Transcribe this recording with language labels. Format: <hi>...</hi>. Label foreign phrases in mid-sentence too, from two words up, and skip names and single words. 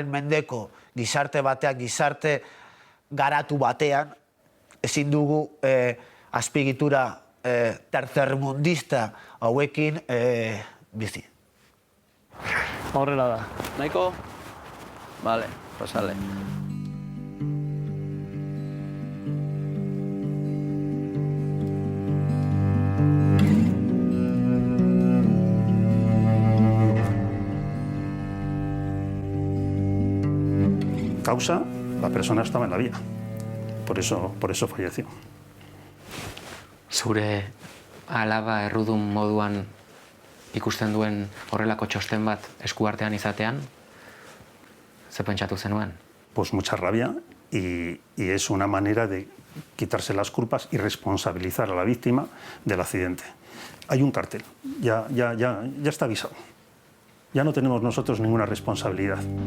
<eu>mendeko gizarte batean, gizarte garatu batean, ezin dugu azpiegitura tercermundista hauekin bizi. Horrela da.</eu> <es>Nahiko? Vale, pasale. Causa, la persona estaba en la vía. Por eso falleció.</es> <eu>Zure alaba errudun moduan ikusten duen horrelako txosten bat eskuartean izatean, ze pentsatu zenuen?</eu> <es>Pues mucha rabia y es una manera de quitarse las culpas y responsabilizar a la víctima del accidente. Hay un cartel, ya está avisado. Ya no tenemos nosotros ninguna responsabilidad.</es>